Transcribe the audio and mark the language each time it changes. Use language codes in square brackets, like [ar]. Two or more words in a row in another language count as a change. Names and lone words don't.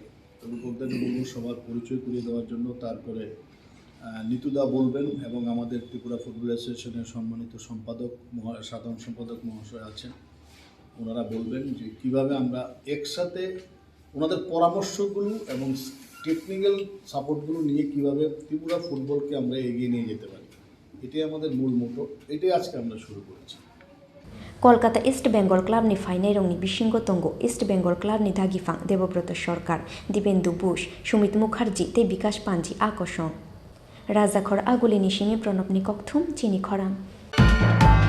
[bn] রূপকদাকে বলবো সবার পরিচয় করিয়ে দেওয়ার জন্য তারপরে নিতুদা বলবেন এবং আমাদের ত্রিপুরা ফুটবল অ্যাসোসিয়েশনের সম্মানিত সাধারণ সম্পাদক মহাশয় আছেন ওনারা বলবেন যে কীভাবে আমরা একসাথে ওনাদের পরামর্শগুলো এবং [en] technical supports [bn] নিয়ে কীভাবে ত্রিপুরা ফুটবলকে আমরা এগিয়ে নিয়ে যেতে পারি এটাই আমাদের মূল মোটো এটাই আজকে আমরা শুরু করেছি [trp] Kolkata East Bengal Club ni Fainai rong ni Bishingo Tongo East Bengal Club ni Dagifang Debobroto Sarkar Dibendu Bush Sumit Mukherjee te Bikash Panji akosong Rajakhor Aguli ni Shimi Pranab ni Kokthum Chini Khorang